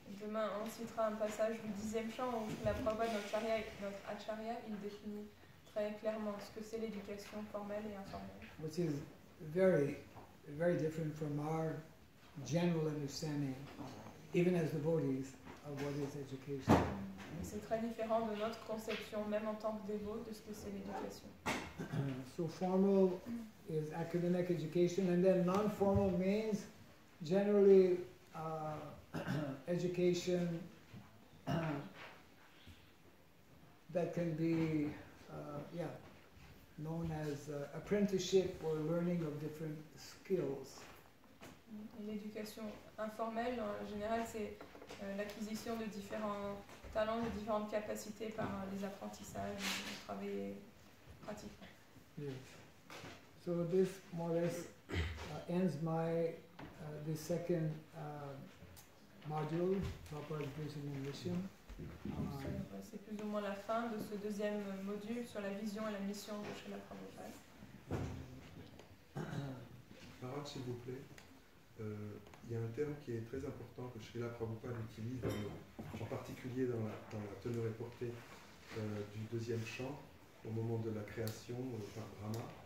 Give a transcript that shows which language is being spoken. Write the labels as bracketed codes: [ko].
[fr] Demain, on citera un passage du 10e chant où la Prabhupada, notre Acharya, il définit très clairement ce que c'est l'éducation formelle et informelle. [en] Which is very, very different from our general understanding, even as devotees, of what is education. [fr] C'est très différent de notre conception, même en tant que dévot, de ce que c'est l'éducation. [en] So formal is academic education, and then non-formal means generally education that can be known as apprenticeship or learning of different skills. [fr] Et l'éducation informelle, en général, c'est l'acquisition de différents talents, de différentes capacités par les apprentissages, le travail pratiquement. [en] Yes. So this more or less ends my the second module, Prabhupada's vision and mission. [fr] C'est plus ou moins la fin de ce deuxième module sur la vision et la mission de Srila Prabhupada. Maharaj, s'il vous plaît, il y a un terme qui est très important que Srila Prabhupada utilise, en particulier dans la teneur et portée du deuxième chant, au moment de la création par Brahma.